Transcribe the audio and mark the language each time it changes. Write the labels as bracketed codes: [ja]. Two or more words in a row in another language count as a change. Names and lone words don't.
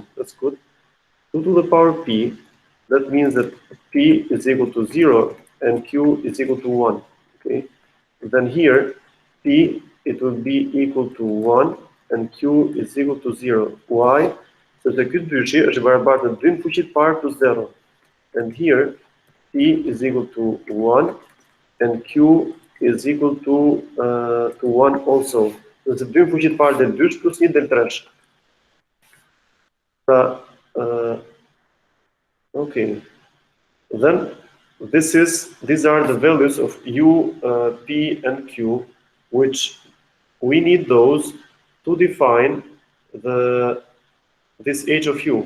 [en] That's good. 2 to the power p, that means that p is equal to 0 and q is equal to 1. Okay. Then here, p, it will be equal to 1 and q is equal to 0. Why? So the q [sq] dyshi është barabartë në 2 në fuqit parë plus 0. [en] And here, p is equal to 1 and q is equal to 1 also. So the [sq] 2 në fuqit parë del 2 plus 1 del 3. [en] Okay. Then these are the values of u, p, and q, which we need those to define this h of u.